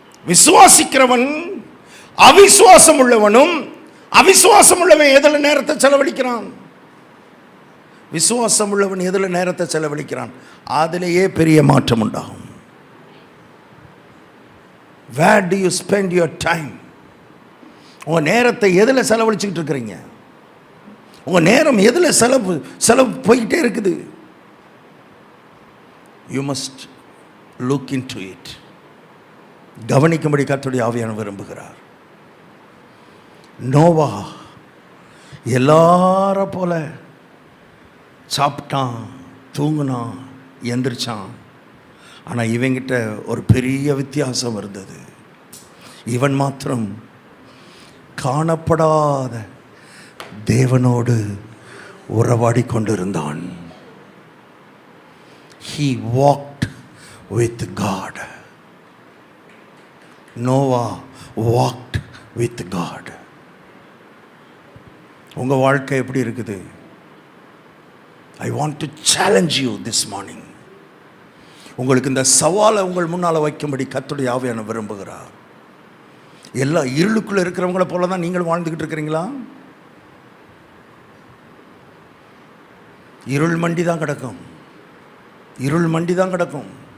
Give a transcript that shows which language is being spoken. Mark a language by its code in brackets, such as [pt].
[ta] விசுவாசிக்கிறவன் அவிசுவாசம் உள்ளவனும், அவிசுவாசம் உள்ளவன் எதுல நேரத்தை செலவழிக்கிறான்? விசுவாசம் உள்ளவன் எதுல நேரத்தை செலவழிக்கிறான் அதிலேயே பெரிய மாற்றம் உண்டாகும். [en] Where do you spend your time? [ta] உங்க நேரத்தை எதுல செலவழிச்சுக்கிட்டு இருக்கிறீங்க? உங்க நேரம் எதுல செலவு போயிட்டே இருக்குது? [en] You must look into it. [ta] கவனிக்கும்படி கர்த்தருடைய ஆவியானவர் விரும்புகிறார். நோவா எல்லார போல சாப்பிட்டான், தூங்கினான், எந்திரிச்சான். ஆனால் இவங்கிட்ட ஒரு பெரிய வித்தியாசம் இருந்தது. இவன் மாத்திரம் காணப்படாத தேவனோடு உறவாடி கொண்டிருந்தான். [en] He walked with God. Noah walked with God. [ta] உங்க வாழ்க்கை எப்படி இருக்குது? [en] I want to challenge you this morning. [ta] உங்களுக்கு இந்த சவாலை உங்கள் முன்னால் வைக்கும்படி கர்த்தருடைய ஆவியானவர் விரும்புகிறார். எல்லா இருளுக்குள்ள இருக்கிறவங்கள போல தான் நீங்கள் வாழ்ந்துகிட்டு இருக்கிறீங்களா? இருள் மண்டி தான் கிடக்கும். இருள் மண்டி தான் கிடக்கும்.